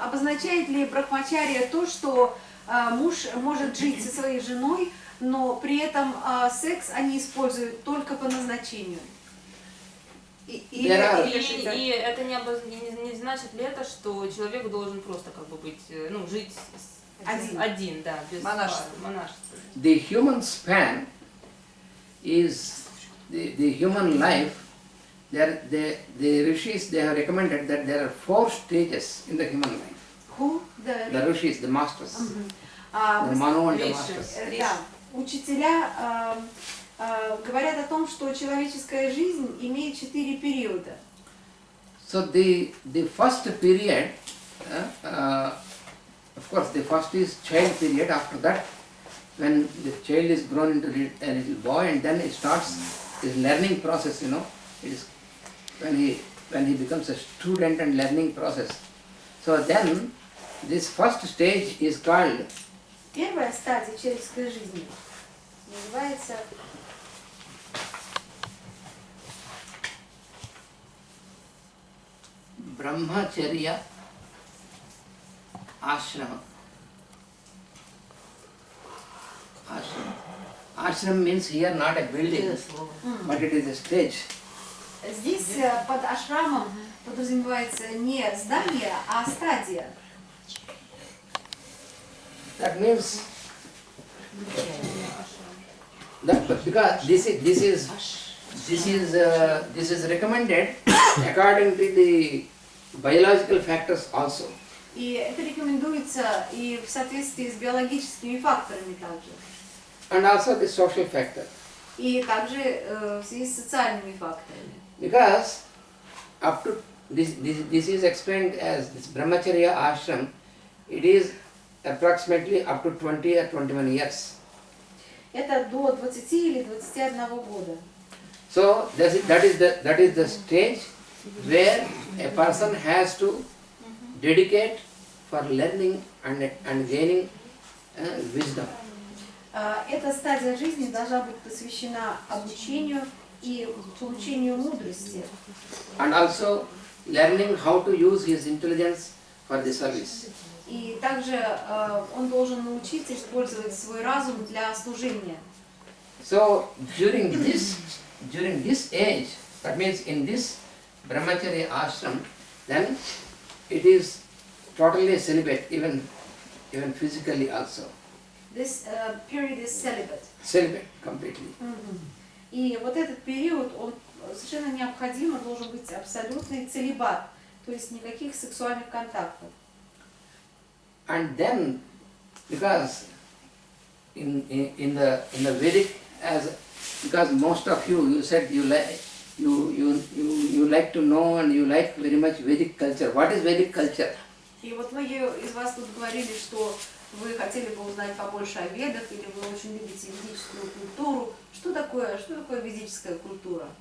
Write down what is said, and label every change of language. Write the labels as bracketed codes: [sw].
[ru] Обозначает ли брахмачария то, что муж может жить со своей женой, но при этом секс они используют только по назначению? И это не значит ли это, что человек должен просто как бы быть, ну, жить один, да, без монашества. [en] The human span is the human life. The rishis, they have recommended that there are 4 stages in the human life. Who? The rishis, the masters, the manu and the masters. [ru] Да. Учителя говорят о том, что человеческая жизнь имеет 4 периода. [en] So the first period, of course, the first is child period. After that, when the child is grown into a little boy, and then it starts his learning process. You know, it is when he becomes a student and learning process. So then, this first stage is called. [ru] Первая стадия человеческой жизни называется [en] Brahmacharya Ashrama. Ashram means here not a building, but it is a stage. [ru] Здесь под ашрамом подразумевается не здание, а стадия. [en] That means that because this is recommended according to the biological factors also. [ru] И это рекомендуется и в соответствии с биологическими факторами также. [en] And also the social factor. [ru] И также в связи с социальными факторами. [en] Because up to this is explained as this brahmacharya ashram, it is approximately up to 20 or 21 years. [ru] Это до 20 или 21 года. [en] So that is the stage where a person has to dedicate for learning and gaining wisdom. [ru] Эта стадия жизни должна быть посвящена обучению и получению мудрости. [en] And also learning how to use his intelligence for the service. [ru] И также он должен научиться использовать свой разум для служения. [en] So during this age, that means in this brahmacharya ashram, then it is totally celibate, even physically also. This period is celibate. Celibate completely. [ru] И вот этот период, он совершенно необходимо должен быть абсолютный целибат То есть никаких сексуальных контактов. [en] And then, because in the Vedic, because most of you said you like to know and you like very much Vedic culture. What is Vedic culture? [ru] И вот многие из вас тут говорили, что вы хотели бы узнать побольше о ведах, или вы очень любите ведическую культуру. Что такое ведическая культура?